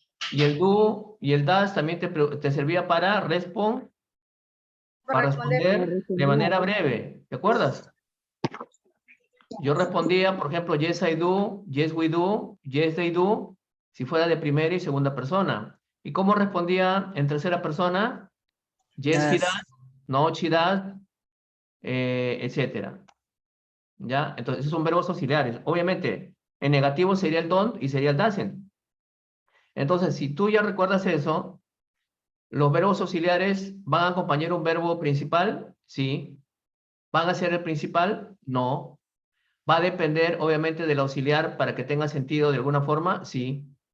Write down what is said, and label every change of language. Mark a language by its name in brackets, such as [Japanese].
[Spanish] Y el do y el das también te servía para responder de manera breve, ¿te acuerdas? Yo respondía, por ejemplo, [English] yes I do, yes we do, yes they do, [Spanish] si fuera de primera y segunda persona. ¿Y cómo respondía en tercera persona? [English] Yes he does, no she does, etcétera. [Spanish] ¿Ya? Entonces, esos son verbos auxiliares. Obviamente, en negativo sería el don't y sería el doesn't. Entonces, si tú ya recuerdas eso, ¿los verbos auxiliares van a acompañar un verbo principal? Sí. ¿Van a ser el principal? No. ¿Va a depender, obviamente, del auxiliar para que tenga sentido de alguna forma? Sí.